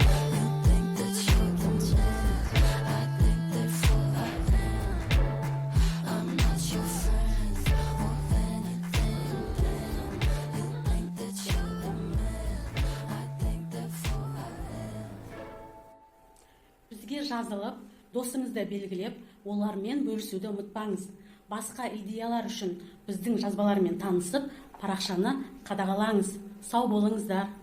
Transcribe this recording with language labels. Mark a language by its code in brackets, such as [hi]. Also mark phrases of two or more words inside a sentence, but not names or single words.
[en] You think that you're the man, I think therefore I am. I'm not your friend or anything, damn. You think that you're the man, I think therefore I am. [kk] Бізге жазылып, досыңызды белгілеп, олармен бөлісуді ұмытпаңыз. Басқа идеялар үшін біздің жазбалармен танысып, парақшаны қадағалаңыз. Сау болыңыздар.